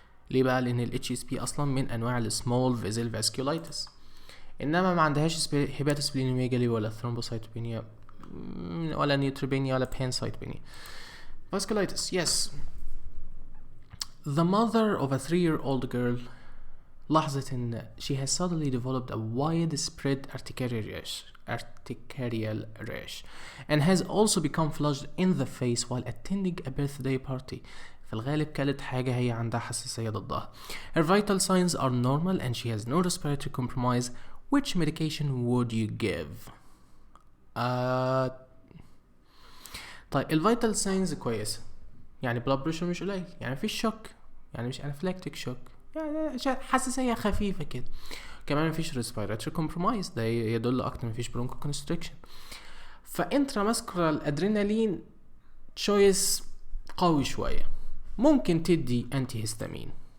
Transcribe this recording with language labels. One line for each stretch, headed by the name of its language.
Arabic: ليه بقى؟ لان ال HSP اصلا من انواع ال small vessel vasculitis، انما ما عندهاش هيباتوسبلينوميجالي ولا ثرومبوسايتوبينيا ولا نيوتروبينيا ولا بانسايتوبينيا.
English: vasculitis. yes. the mother of a 3-year-old girl
Arabic: لاحظت ان
English: she has suddenly developed a widespread urticarial rash and has also become flushed in the face while attending a birthday party.
Arabic: في الغالب كلت حاجة هي عندها حساسية ضدها.
English: Her vital signs are normal and she has no respiratory compromise. Which medication would you give?
Arabic: طيب الفيتال ساينز كويسة، يعني بلاد بريشر مش قليل، يعني مفيش شوك، يعني مش انافلاكتيك شوك، يعني حساسية خفيفة كده. كمان مفيش respiratory compromise، ده يدل اكتر مفيش برونكو كونستريكشن. فانتراماسكولار ادرينالين تشويس قوي شوية، ممكن تدي انتي هيستامين.